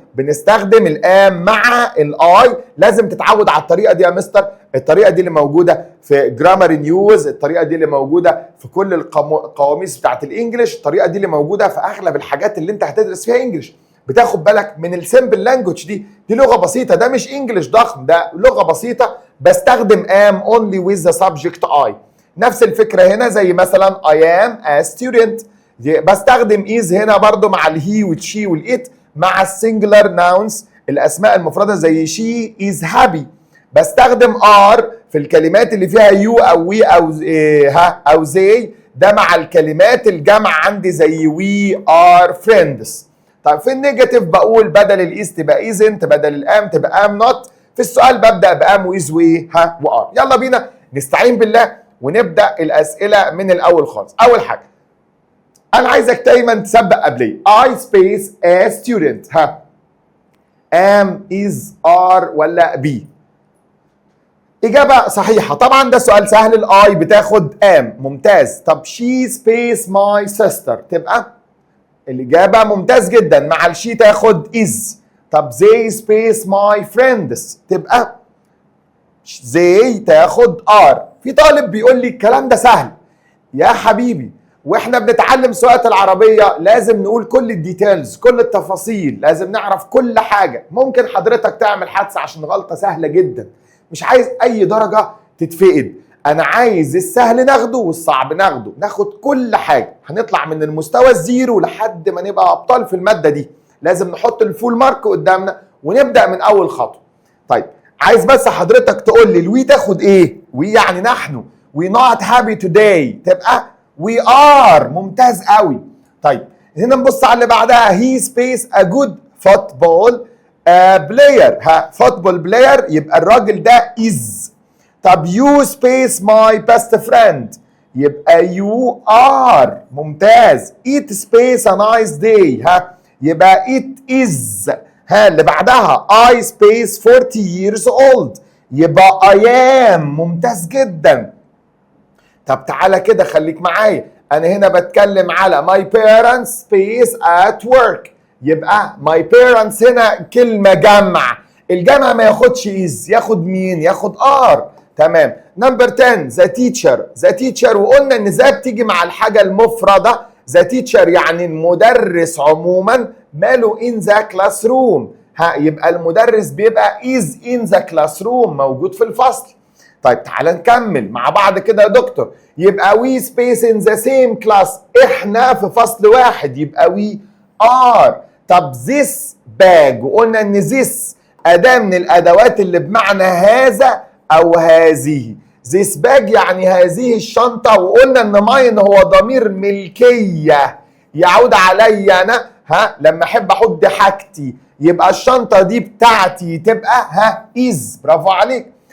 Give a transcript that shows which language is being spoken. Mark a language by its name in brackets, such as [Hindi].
[Arabic] بنستخدم الام مع الاي. لازم تتعود على الطريقه دي يا مستر. الطريقه دي اللي موجوده في جرامر نيوز، الطريقه دي اللي موجوده في كل القواميس بتاعت الانجليش، الطريقه دي اللي موجوده في اغلب الحاجات اللي انت هتدرس فيها انجليش. بتاخد بالك من السمبل لانجوج دي لغه بسيطه، ده مش انجليش ضخم، ده لغه بسيطه. بستخدم [English] am only with the subject I. [Arabic] نفس الفكره هنا زي مثلا [English] I am a student. [Arabic] بستخدم is هنا برضو مع الهي والشي والإت، مع السنجلر ناونز الاسماء المفرده زي [English] she is happy. [Arabic] بستخدم are في الكلمات اللي فيها you او we او ها او they. ده مع الكلمات الجمع عندي زي [English] we are friends. [Arabic] طيب في النيجاتيف بقول بدل الايز تبقى isn't، بدل الام تبقى am not. في السؤال ببدأ بام وإز وار. يلا بينا نستعين بالله ونبدأ الأسئلة من الأول خالص. أول حاجة أنا عايزك دايما تسبق قبلي [English] I space a student. [Arabic] am is are ولا be؟ إجابة صحيحة طبعا، ده سؤال سهل. الآي بتاخد am، ممتاز. طب [English] she space my sister [Arabic] تبقى الإجابة ممتاز جدا، مع الشي تاخد is. طب [English] they space my friends [Arabic] تبقى [English] they تاخد are. [Arabic] في طالب بيقول لي الكلام ده سهل يا حبيبي، واحنا بنتعلم سواقة العربية لازم نقول كل الديتيلز، كل التفاصيل، لازم نعرف كل حاجة. ممكن حضرتك تعمل حادثة عشان غلطة سهلة جدا، مش عايز اي درجة تتفقد، انا عايز السهل ناخده والصعب ناخده، ناخد كل حاجة. هنطلع من المستوى الزيرو لحد ما نبقى ابطال في المادة دي. لازم نحط الفول مارك قدامنا ونبدأ من اول خطوة. طيب عايز بس حضرتك تقول لي الوي تاخد ايه؟ وي يعني نحن. [English] we not happy today [Arabic] تبقى [English] we are. [Arabic] ممتاز قوي. طيب هنا نبص على اللي بعدها [English] he space a good football player. [Arabic] football player يبقى الراجل ده is. طب [English] you space my best friend [Arabic] يبقى [English] you are. [Arabic] ممتاز. [English] it space a nice day [Arabic] يبقى [English] it is. [Arabic] اللي بعدها [English] I space 40 years old [Arabic] يبقى [English] I am. [Arabic] ممتاز جدا. طب تعالى كده خليك معايا، انا هنا بتكلم على [English] my parents space at work [Arabic] يبقى my parents هنا كلمة جمع، الجمع ما ياخدش is، ياخد مين؟ ياخد are. تمام. نمبر 10 the teacher وقلنا ان ذا بتيجي مع الحاجة المفردة. [English] the teacher [Arabic] يعني المدرس عموما ماله [English] in the classroom. [Arabic] يبقى المدرس بيبقى is in the classroom، موجود في الفصل. طيب تعال نكمل مع بعض كده يا دكتور. يبقى [English] we space in the same class [Arabic] احنا في فصل واحد يبقى [English] we are. [Arabic] طب this bag وقلنا ان this أداة من الأدوات اللي بمعنى هذا أو هذه. this bag يعني هذه الشنطة، وقلنا ان mine هو ضمير ملكية يعود علي أنا لما أحب أحط حاجتي، يبقى الشنطة دي بتاعتي تبقى is. برافو عليك.